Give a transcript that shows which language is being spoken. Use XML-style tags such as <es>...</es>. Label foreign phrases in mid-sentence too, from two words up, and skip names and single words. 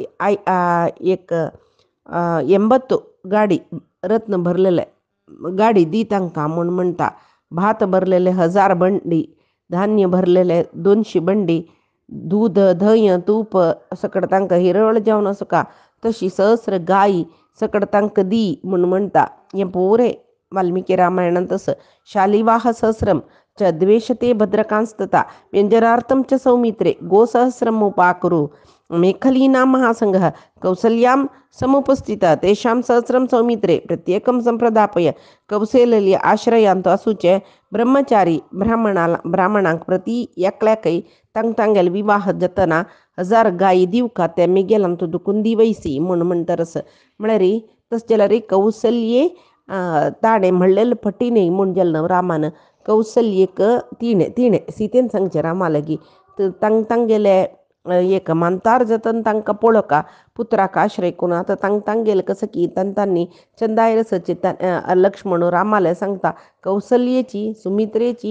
<kok>एक 80 गाडी रत्न भरलेले गाडी दी तांकां म्हूण म्हणटा भात भरलेले 1000 बंडी धान्य भरलेले 200 बंडी दूध धंय तूप सकड तांकां हिरवळ जेवण आसका तशी सहस्र गायी सकड तांकां दी म्हूण म्हणटा हें पुरे वाल्मिकी रामायणांत तसं</kok> <sa>शालिवाह सहस्रम च द्वेषते भद्रकांस्तता व्यंजनार्थं च सौमित्रे गोसहस्रम उपाकुरु मेखलीनां महासंघः कौसल्यां समुपस्थिता तेषां सहस्रं सौमित्रे प्रत्येकं संप्रदापय</sa> <kok>कौशल्य आश्रयांत असूचे ब्रह्मचारी ब्राह्मणांक प्रति एकल्याकय तांगेले विवाह जातना 1000 गायी दिवका ते मिगेलांत दुखून दिवयसी म्हूण म्हणटरस म्हळ्यार तस जाल्यार कौसल्ये ताणें म्हणलेले पटिने म्हूण जालें रामान कौसल्येक तिणें सीतेन सांगचें रामा लागीं तांगेले एक मांतार जतन तांकां पळोवका पुत्राक आश्रय करून आतां तांगेले कसं की तांणी चंदायर सचित लक्ष्मण रामाले सांगता कौसल्येची सुमित्रेची</kok>